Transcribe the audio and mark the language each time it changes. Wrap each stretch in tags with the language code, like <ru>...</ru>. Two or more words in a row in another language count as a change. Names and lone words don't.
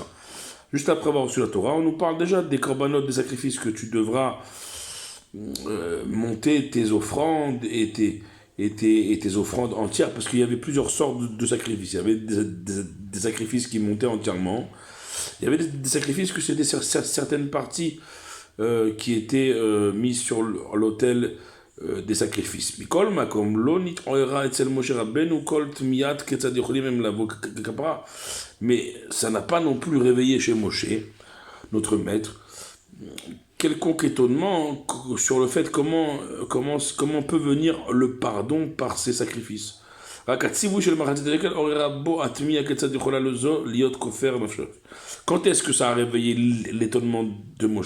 <fr>Juste après avoir reçu la Torah, on nous parle déjà des korbanot, des sacrifices que tu devras monter tes offrandes et tes offrandes entières, parce qu'il y avait plusieurs sortes de sacrifices. Il y avait des sacrifices qui montaient entièrement. Il y avait des sacrifices que c'était certaines parties qui étaient mises sur l'autel des sacrifices.</fr> <he>מכל מקום לא נתעוררה אצל משה רבינו כל תמיהה כיצד יכולים הם לבוא כפרה.</he> <fr>Mais ça n'a pas non plus réveillé chez Moshe, notre maître, quelconque étonnement sur le fait comment peut venir le pardon par ces sacrifices. Quand est-ce que ça a réveillé l'étonnement de Moshe?</fr>